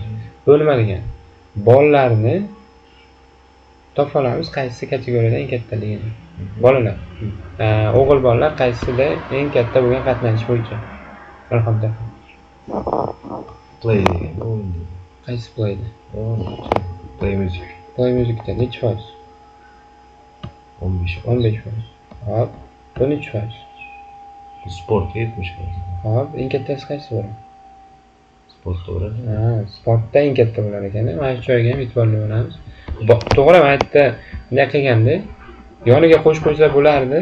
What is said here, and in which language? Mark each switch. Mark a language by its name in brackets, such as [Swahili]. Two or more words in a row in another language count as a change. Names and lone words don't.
[Uzbek] Bu nima degani? Bolalarni topa olamiz qaysi kategoriyada eng kattaligini. Bolalar. O'g'il bolalar qaysida eng katta bo'lgan qatnashish bo'yicha. Raqamda. Play degan. Qaysi playdi? [English] Play music. Play musicda [Uzbek] necha foiz? 15%. Hop, bu necha foiz? Sportga 70%. Hop, eng kattasi qaysi bo'ladi? Sportda bo'ladi. Sportda eng katta bo'lar ekan. Mana shu joyga ham e'tiborli bo'lamiz. To'g'ri, men aytdi, bunday qilganda yoniga qo'shib qo'ysa bo'lardi.